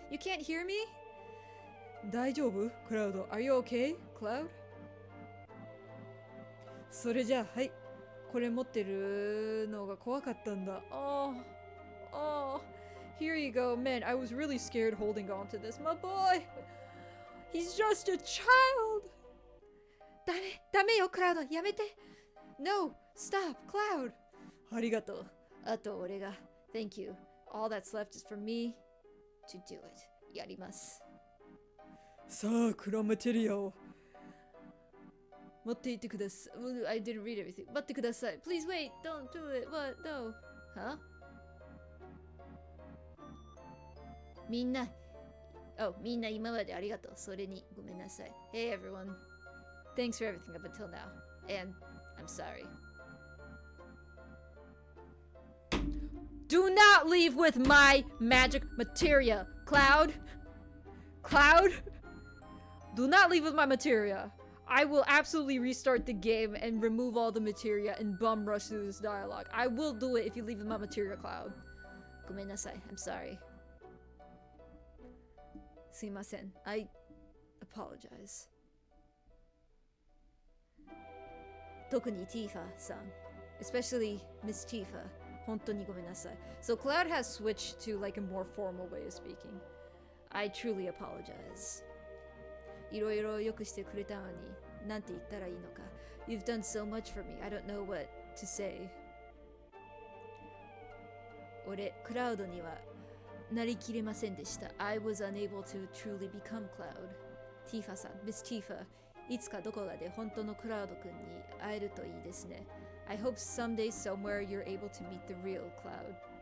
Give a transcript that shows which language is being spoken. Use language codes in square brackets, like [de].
[en] You can't hear me? [ja] 大丈夫? [en] Cloud. Are you okay, Cloud? [ja] それじゃあ、はい。これ持ってるのが怖かったんだ。 [en] Oh, oh, here you go. Man, I was really scared holding on to this. My boy, he's just a child. [ja] ダメよ、クラウド。やめて。 [en] No, stop, Cloud. [ja] ありがとう。あと俺が。 [en] Thank you. All that's left is for me to do it. [ja] やります。さあ、クラマテリアを。持っていってください。 [en] I didn't read everything. [ja] 待ってください。 [en] Please wait. Don't do it. What? No. Huh? [ja] みんな今までありがとう。それにごめんなさい。 [en] Hey everyone. Thanks for everything up until now. And I'm sorry. Do not leave with my magic materia. Cloud? Do not leave with my materia. I will absolutely restart the game and remove all the materia and bum rush through this dialogue. I will do it if you leave with my materia, Cloud. [ja] ごめんなさい. [en] I'm sorry. [ja] すいません. [en] I apologize. [ja] 特に Tifa さん. [en] Especially Miss Tifa. [ja] 本当にごめんなさい. [en] So Cloud has switched to like a more formal way of speaking. I truly apologize. [ja] いろいろよくしてくれたのに、なんて言ったらいいのか。 [en] You've done so much for me. I don't know what to say. [ja] 俺、クラウドにはなりきれませんでした。 [en] I was unable to truly become Cloud. Tifa さん、Miss Tifa. [ja] いつかどこかで本当のクラウド君に会えるといいですね。 [en] I hope someday somewhere you're able to meet the real Cloud.